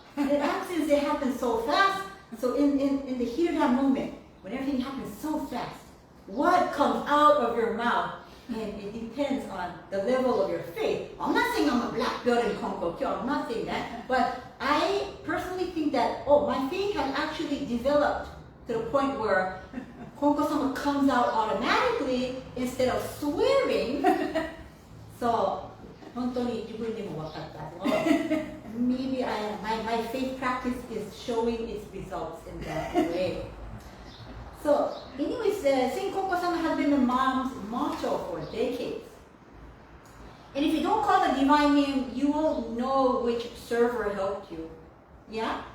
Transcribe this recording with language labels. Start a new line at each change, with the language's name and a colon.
English: And since it happened so fast, so in the heat of that moment, when everything happens so fast, what comes out of your mouth, and it depends on the level of your faith. I'm not saying I'm a black belt in Konko Kyo, I'm not saying that, but I personally think that, my faith has actually developed to the point where Konko Sama comes out automatically instead of swearing.
Japanese: So, 本当に自分でも分かったの。
English: Maybe my faith practice is showing its results in that way. So, anyways, saying Konko Sama has been the mom's motto for decades. And if you don't call the divine name, you won't know which server helped you. Yeah?